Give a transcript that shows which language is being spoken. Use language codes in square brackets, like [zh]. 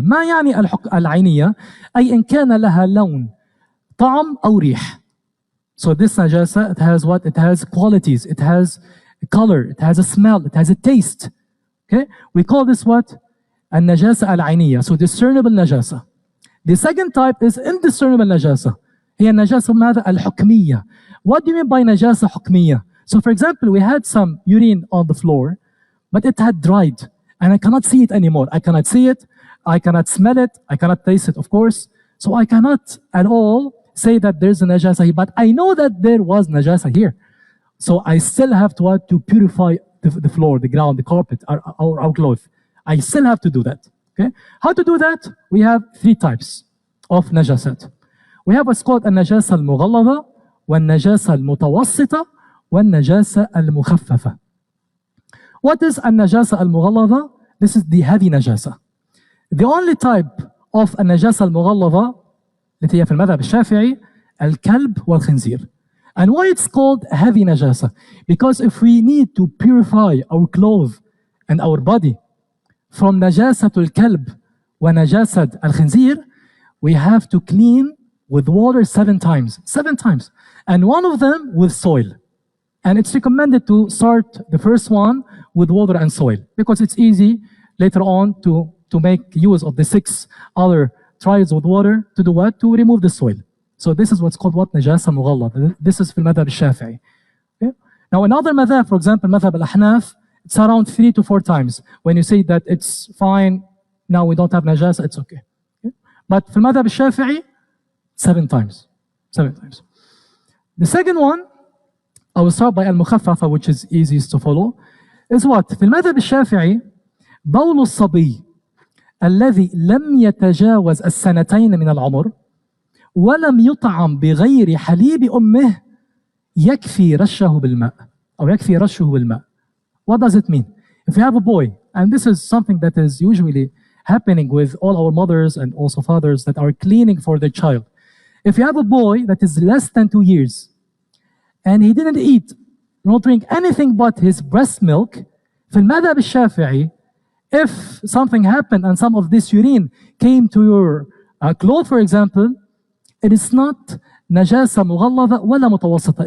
[ar] ما يعني العينية؟ أي إن كان لها لون، طعم أو ريح. [en] So this najasa, it has what? It has qualities, it has a color, it has a smell, it has a taste. Okay? We call this what? [ar] النجاسة العينية. [en] So discernible najasa. The second type is indiscernible najasa. [ar] هي النجاسة ماذا؟ الحكمية. [en] What do you mean by najasa حكمية? So for example, we had some urine on the floor, but it had dried. And I cannot see it anymore. I cannot see it, I cannot smell it, I cannot taste it, of course. So I cannot at all say that there's a najasa here, but I know that there was najasa here. So I still have to purify the floor, the ground, the carpet, our clothes. I still have to do that. Okay? How to do that? We have three types of najasat. We have what's called [ar] النجاسة المغلظة والنجاسة المتوسطة والنجاسة المخففة. [en] What is [ar] النجاسة المغلظة? [en] This is the heavy najasa. The only type of [ar] النجاسة المغلظة التي هي في المذهب الشافعي الكلب والخنزير. [en] And why it's called heavy najasa? Because if we need to purify our clothes and our body from [ar] نجاسة الكلب ونجاسة الخنزير, [en] we have to clean with water 7 times. 7 times. And one of them with soil. And it's recommended to start the first one with water and soil because it's easy later on to make use of the 6 other trials with water to do what? To remove the soil. So this is what's called what? Najasa mughallad. [ar] This is في المذهب الشافعي. [en] Okay? Now another madhab, for example, madhab al-ahnaf, it's around 3 to 4 times. When you say that it's fine, now we don't have najasa, it's okay. Okay? But [ar] في المذهب الشافعي, [en] 7 times. 7 times. The second one, I will start by al-mukhaffafa, which is easiest to follow, is what? [ar] في المذهب الشافعي بول الصبي الذي لم يتجاوز 2 من العمر ولم يطعم بغير حليب أمه يكفي رشه بالماء أو يكفي رشه بالماء. [en] What does it mean? If you have a boy, and this is something that is usually happening with all our mothers and also fathers that are cleaning for their child. If you have a boy that is less than 2 years and he didn't eat, not drink anything but his breast milk, [ar] في المذهب الشافعي, [en] if something happened and some of this urine came to your cloth, for example, it is not najasa [ar] مغلظة ولا متوسطة.